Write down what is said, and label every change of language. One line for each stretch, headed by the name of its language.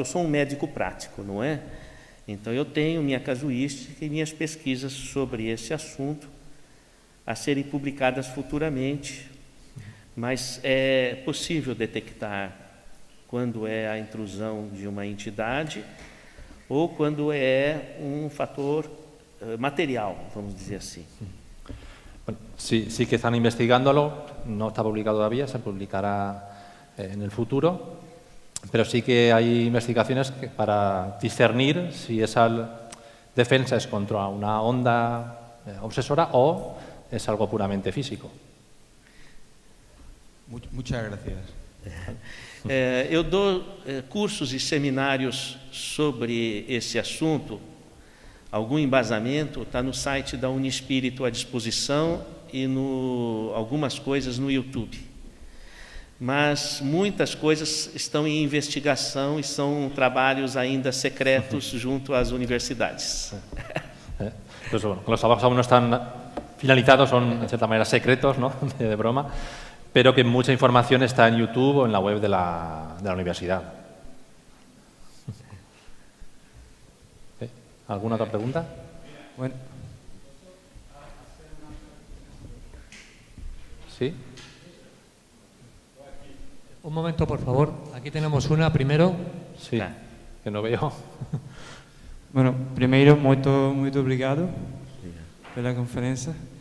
Portuguese: Eu sou um médico prático, não é? Então, eu tenho minha casuística e minhas pesquisas sobre esse assunto a serem publicadas futuramente, mas é possível detectar quando é a intrusão de uma entidade ou quando é um fator material, vamos dizer assim.
Spanish: Bueno, sí que están investigándolo, no está publicado todavía, se publicará en el futuro. Pero sí que hay investigaciones para discernir si esa defensa es contra una onda obsesora o es algo puramente físico. Muchas gracias.
Portuguese: Eu dou cursos e seminários sobre esse assunto. Algum embasamento está no site da Unispírito à disposição e algumas coisas no YouTube. Mas muitas coisas estão em investigação e são trabalhos ainda secretos junto às universidades.
Spanish: Pues bueno, los trabajos aún no están finalizados, son en cierta manera secretos, ¿no? de broma, pero que mucha información está en YouTube o en la web de la universidad. ¿Alguna otra pregunta? Bueno. ¿Sí? Un momento, por favor. Aquí tenemos una primero. Sí, que no veo.
Portuguese: Bueno, primeiro, muito obrigado pela conferência.